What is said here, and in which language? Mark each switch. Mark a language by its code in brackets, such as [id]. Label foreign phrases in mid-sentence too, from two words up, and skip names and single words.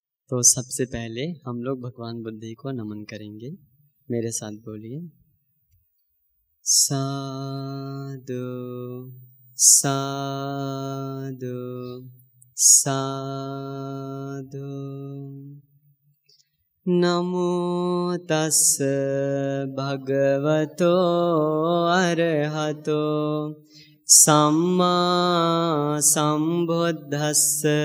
[hi] तो सबसे पहले हम लोग भगवान बुद्ध को नमन करेंगे। मेरे साथ बोलिए, [pi] साधु साधु साधु। नमो तस्स भगवतो अरहतो सम्मा सम्बुद्धस्स।